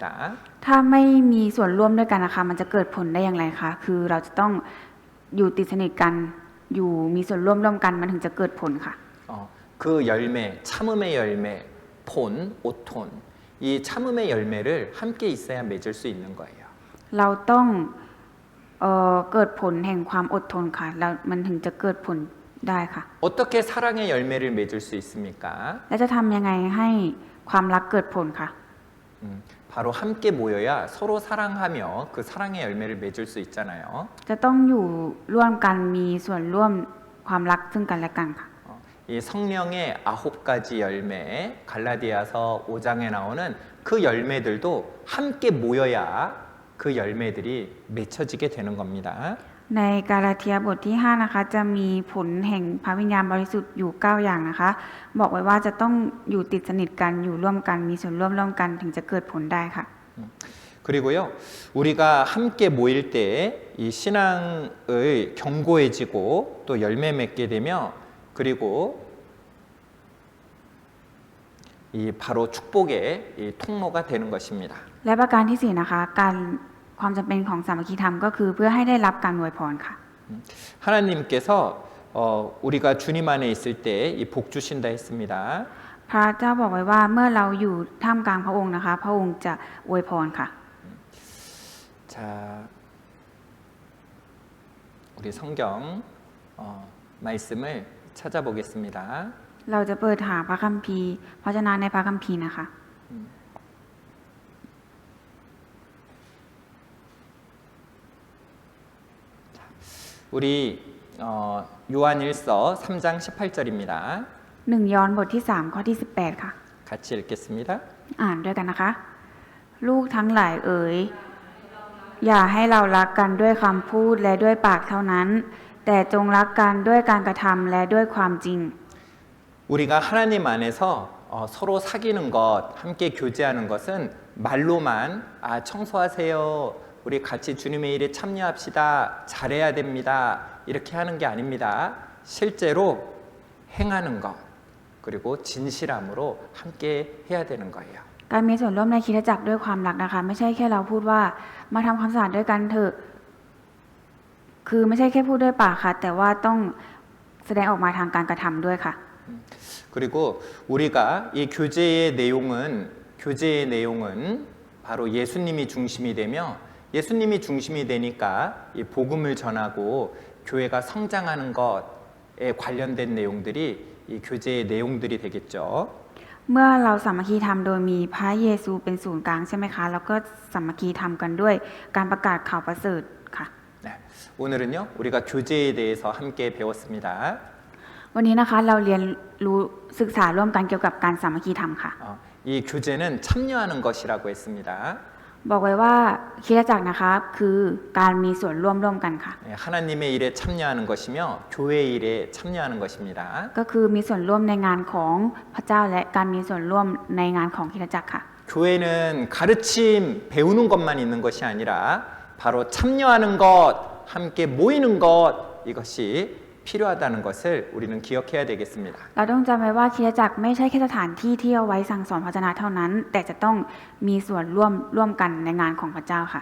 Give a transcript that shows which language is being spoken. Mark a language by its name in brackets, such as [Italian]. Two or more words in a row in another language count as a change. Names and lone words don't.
[Thai] ถ้าไม่มีส่วนร่วมด้วยกันนะคะมันจะเกิดผลได้อย่างไรคะคือเราจะต้องอยู่ติดสนิทกันอยู่มีส่วนร่วมกันมันถึงจะเกิดผลค่ะ [Korean] 그 열매, 참음의 열매, 폰, 오톤 이 참음의 열매를 함께 있어야 맺을 수 있는 거예요. [Thai] เราต้องเกิดผลแห่งความอดทนค่ะแล้วมันถึงจะเกิดผลได้ค่ะ [Korean] 어떻게 사랑의 열매를 맺을 수 있습니까? [Thai] แล้วจะทำยังไงให้ความรักเกิดผลค่ะ [Korean] 바로 함께 모여야 서로 사랑하며 그 사랑의 열매를 맺을 수 있잖아요. [Thai] จะต้องอยู่ร่วมกันมีส่วนร่วมความรักซึ่งกันและกันค่ะ [Korean] 이 성령의 9가지 열매 갈라디아서 5장에 나오는 그 열매들도 함께 모여야 그 열매들이 맺혀지게 되는 겁니다. [Thai] ในกาลาเทียบทที่5นะคะจะมีผลแห่งพระวิญญาณบริสุทธิ์อยู่9อย่างนะคะบอกไว้ว่าจะต้องอยู่ติดสนิทกันอยู่ร่วมกันมีส่วนร่วมกันถึงจะเกิดผลได้ค่ะ [Korean] 그리고요 우리가 함께 모일 때 이 신앙의 견고해지고 또 열매 맺게 되며 그리고 이 바로 축복의 이 통로가 되는 것입니다. [Thai] และประการที่4นะคะการความจำเป็นของสามัคคีธรรมก็คือเพื่อให้ได้รับการอวยพรค่ะ [Korean] 하나님께서 우리가 주님 안에 있을 때 이 복 주신다 했습니다. [Thai] พระเจ้าบอกไว้ว่าเมื่อเราอยู่ท่ามกลางพระองค์นะคะ พระองค์จะอวยพรค่ะ [Korean] 자, 우리 성경 말씀을 찾아보겠습니다. [Thai] เราจะเปิดหาพระคัมภีร์พระเจ้าในพระคัมภีร์นะคะ [Korean] 우리 요한일서 3장 18절입니다. [Thai] 1 ยอห์นบทที่3ข้อที่18ค่ะ [Korean] 같이 읽겠습니다. [Thai] อ่านด้วยกันนะคะ ลูกทั้งหลายเอ๋ยอย่าให้เรารักกันด้วยคำพูดและด้วยปากเท่านั้น แต่จงรักกันด้วยการกระทำและด้วยความจริง [Korean] 우리가 하나님 안에서 서로 사귀는 것, 함께 교제하는 것은 말로만 청소하세요. 우리 같이 주님의 일에 참여합시다. 잘해야 됩니다. 이렇게 하는 게 아닙니다. 실제로 행하는 것 그리고 진실함으로 함께 해야 되는 거예요. [Thai] การมีส่วนร่วมในคริสตจักรด้วยความรักนะคะ ไม่ใช่แค่เราพูดว่ามาทำความสะอาดด้วยกันเถอะคือไม่ใช่แค่พูดด้วยปากค่ะ แต่ว่าต้องแสดงออกมาทางการกระทำด้วยค่ะ [Korean] 그리고 우리가 이 교제의 내용은 바로 예수님이 중심이 되며 예수님이 중심이 되니까 이 복음을 전하고 교회가 성장하는 것에 관련된 내용들이 이 교제의 내용들이 되겠죠. [Thai] เมื่อเราสามัคคีธรรมโดยมีพระเยซูเป็นศูนย์กลางใช่ไหมคะแล้วก็สามัคคีธรรมกันด้วยการประกาศข่าวประเสริฐค่ะ [Korean] 네, 오늘은요 우리가 교제에 대해서 함께 배웠습니다. [Thai] วันนี้นะคะเราเรียนรู้ศึกษาร่วมกันเกี่ยวกับการสามัคคีธรรมค่ะ [Korean] 이 이 교제는 참여하는 것이라고 했습니다. [Thai] บอกไว้ว่าคริสตจักรนะคะคือการมีส่วนร่วมกันค่ะ [Korean] 네, 하나님의 일에 참여하는 것이며 교회 일에 참여하는 것입니다. [Thai] ก็คือมีส่วนร่วมในงานของพระเจ้าและการมีส่วนร่วมในงานของคริสตจักรค่ะ [Korean] 교회는 가르침 배우는 것만 있는 것이 아니라 바로 참여하는 것, 함께 모이는 것 이것이 필요하다는 것을 우리는 기억해야 되겠습니다. [Thai] เราต้องจำไว้ว่าคริสตจักรไม่ใช่แค่สถานที่ที่เอาไว้สั่งสอนพระวจนะเท่านั้น แต่จะต้องมีส่วนร่วมกันในงานของพระเจ้าค่ะ